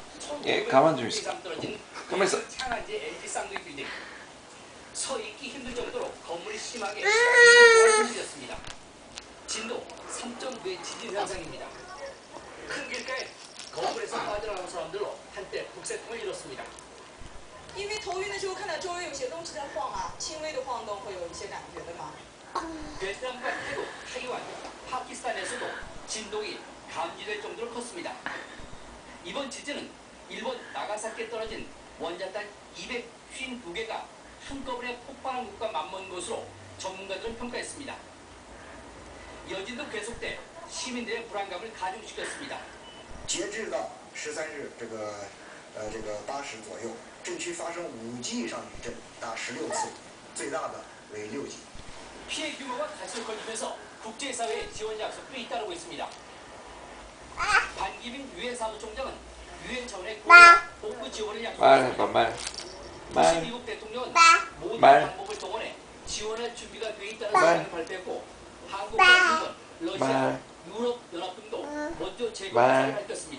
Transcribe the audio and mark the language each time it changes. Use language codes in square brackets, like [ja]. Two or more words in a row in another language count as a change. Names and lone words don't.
[ko] 예, 가만 좀 있어. 가만 있어. 창안지 LG 쌍둥이 빌딩. 서 있기 힘들 정도로 건물이 심하게 흔들렸습니다. 진도 3.9의 지진 현상입니다. 큰 길가에 건물에서 빠져나간 사람들로 한때 북새통을 이뤘습니다. [zh] 因为头晕的时候看到周围有些东西在晃啊，轻微的晃动会有一些感觉的嘛。 [ko] 베트남과 태국, 타이완, 파키스탄에서도 진동이 감지될 정도로 컸습니다. 이번 지진은 일본 나가사키에 떨어진 원자탄 252개가 한꺼번에 폭발한 것과 맞먹은 것으로 전문가들은 평가했습니다. 여진도 계속돼 시민들의 불안감을 가중시켰습니다. [zh] 截至到13日这个8时左右，震区发生5级以上余震达16次，最大的为6级。 [ko] 피해 규모가 갈수록 커지면서 국제사회의 지원 약속도 잇따르고 있습니다. 반기민 유엔 사무총장은 유엔 차원의 복구 지원을 약속했습니다. 부시 미국 대통령은 모든 방법을 동원해 지원할 준비가 돼 있다는 사실을 발표했고 한국과 일본, 러시아, 유럽 연합 등도 먼저 재고 의사를 밝혔습니다.